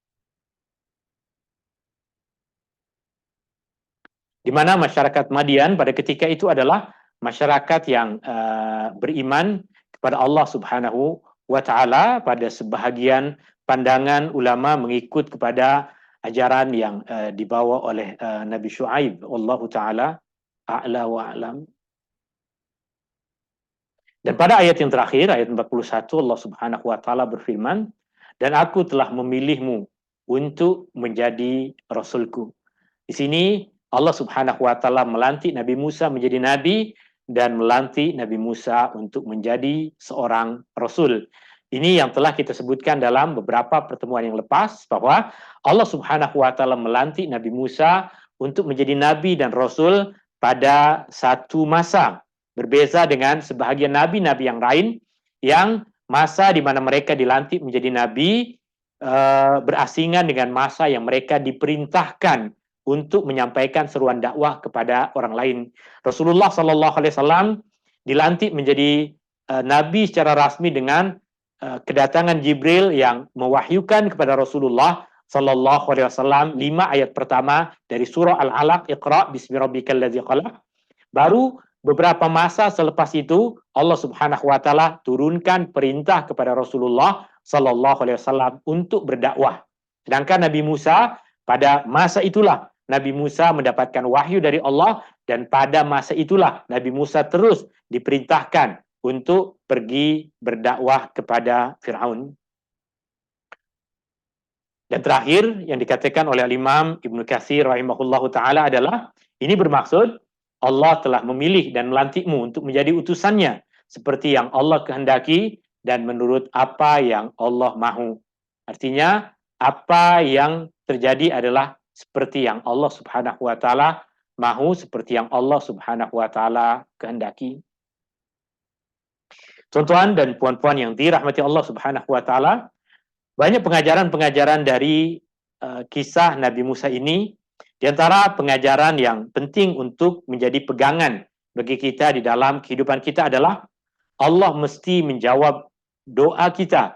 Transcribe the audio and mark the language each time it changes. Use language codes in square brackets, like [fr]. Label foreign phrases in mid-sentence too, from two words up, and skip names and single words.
[ms] Di mana masyarakat Madian pada ketika itu adalah masyarakat yang beriman kepada Allah [ar] سبحانه وتعالى. [ms] Pada sebahagian pandangan ulama mengikut kepada ajaran yang dibawa oleh Nabi Shu'aib, [ar] والله تعالى أعلى وأعلم. [ms] Dan pada ayat yang terakhir, ayat 41, Allah [ar] سبحانه وتعالى [ms] berfirman, dan aku telah memilihmu untuk menjadi rasulku. Di sini Allah [ar] سبحانه وتعالى [ms] melantik Nabi Musa menjadi nabi dan melantik Nabi Musa untuk menjadi seorang rasul. Ini yang telah kita sebutkan dalam beberapa pertemuan yang lepas, bahwa Allah [ar] سبحانه وتعالى [ms] melantik Nabi Musa untuk menjadi nabi dan rasul pada satu masa. Berbeza dengan sebahagian nabi-nabi yang lain yang masa di mana mereka dilantik menjadi nabi berasingan dengan masa yang mereka diperintahkan untuk menyampaikan seruan dakwah kepada orang lain. Rasulullah [ar] صلى الله عليه وسلم [ms] dilantik menjadi nabi secara rasmi dengan kedatangan Jibril yang mewahyukan kepada Rasulullah [ar] صلى الله عليه وسلم [ms] 5 ayat pertama dari surah Al-Alaq, [ar] اقرأ باسم ربك الذي خلق. [ms] Baru beberapa masa selepas itu Allah [ar] سبحانه وتعالى [ms] turunkan perintah kepada Rasulullah [ar] صلى الله عليه وسلم [ms] untuk berdakwah. Sedangkan Nabi Musa, pada masa itulah Nabi Musa mendapatkan wahyu dari Allah, dan pada masa itulah Nabi Musa terus diperintahkan untuk pergi berdakwah kepada Fir'aun. Dan terakhir yang dikatakan oleh Imam Ibn Katsir [ar] رحمه الله تعالى [ms] adalah, ini bermaksud Allah telah memilih dan melantikmu untuk menjadi utusannya seperti yang Allah kehendaki dan menurut apa yang Allah mahu. Artinya apa yang terjadi adalah seperti yang Allah [ar] سبحانه وتعالى [ms] mahu, seperti yang Allah [ar] سبحانه وتعالى [ms] kehendaki. Tuan-tuan dan puan-puan yang dirahmati Allah [ar] سبحانه وتعالى, [ms] banyak pengajaran-pengajaran dari kisah Nabi Musa ini. Di antara pengajaran yang penting untuk menjadi pegangan bagi kita di dalam kehidupan kita adalah Allah mesti menjawab doa kita.